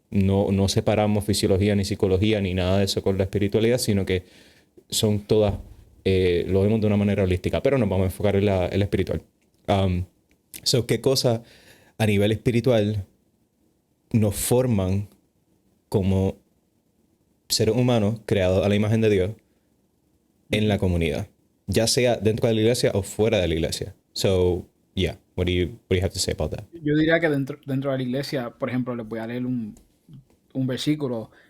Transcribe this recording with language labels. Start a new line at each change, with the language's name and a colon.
Spanish: No separamos fisiología ni psicología ni nada de eso con la espiritualidad, sino que son todas, lo vemos de una manera holística, pero nos vamos a enfocar en la espiritual. ¿Qué cosas a nivel espiritual nos forman como seres humanos creados a la imagen de Dios en la comunidad? Ya sea dentro de la iglesia o fuera de la iglesia.
English: Yeah, what do you have to say about that?
Spanish: Yo diría que dentro de la iglesia, por ejemplo, les voy a leer un versículo.